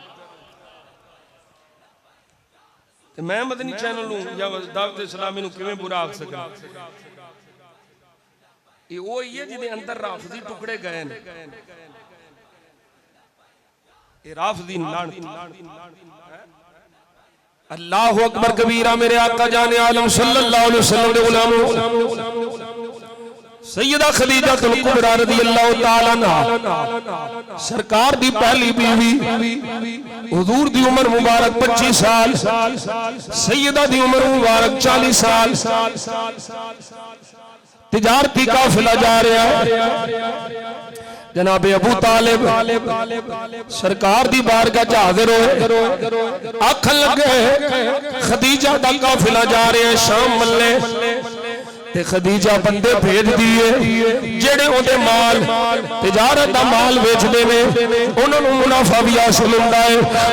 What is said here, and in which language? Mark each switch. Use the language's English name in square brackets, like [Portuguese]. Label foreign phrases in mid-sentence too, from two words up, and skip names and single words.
[Punjabi] تے میں مدنی چینل نوں یا دعوت اسلامی نوں کیویں برا آکھ سکاں? یہ او ہی ہے جیہدے اندر رافضی ٹکڑے گئے نے. یہ رافضی [Arabic] الله أكبر كبيرا. [Punjabi] میرے آقا جان عالم [Arabic] صلى الله عليه وسلم [Punjabi] دے غلام سیدہ خدیجہ کبریٰ [Arabic] رضي الله تعالى عنها [Punjabi] سرکار دی پہلی بیوی. حضور دی عمر مبارک 25 سال، سیدہ دی عمر مبارک 40 سال. [Urdu] تجارتی قافلہ جا رہا ہے. [Punjabi] جناب ابو طالب سرکار دی بارگاہ چ حاضر ہوئے، آکھن لگے خدیجہ دا قافلہ جا رہا ہے شام ملے، تے خدیجہ بندے بھیج دیے جیہڑے اوہدے مال تجارت دا مال ویچدے نے، انہاں نوں منافع وی حاصل ہندا ہے.